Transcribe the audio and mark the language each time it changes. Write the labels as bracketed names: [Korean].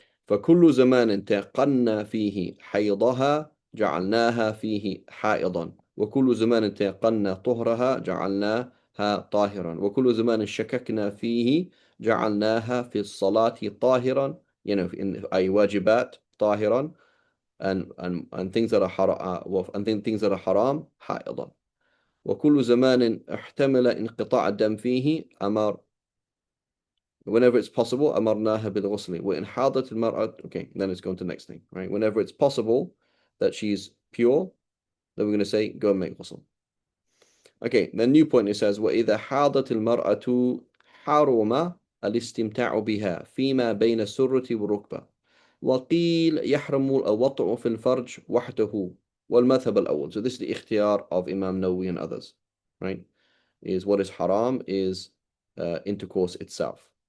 [Arabic] فكل زمان تيقنا فيه حيضها جعلناها فيه حائضا وكل زمان تيقنا طهرها جعلناها طاهرا وكل زمان شككنا فيه جعلناها في الصلاة طاهرا in أي واجبات طاهرا [English] and things that are things that are haram [Arabic] حائضا وكل زمان احتمل انقطاع الدم فيه [English] whenever it's possible [Arabic] أمرناها بالغسل وإن حاضت المرأة, [English] okay, then it's going to the next thing, right? Whenever it's possible that she's pure, then we're going to say go and make ghusl. Okay, the new point, it says [Arabic] وإذا حاضت المرأة حرم الاستمتاع بها فيما بين السرة والركبة وقيل يحرم الوطء في الفرج وحده والمذهب الأول. [English] So this is the ikhtiyar of Imam Nawawi and others, right? Is what is haram is intercourse itself.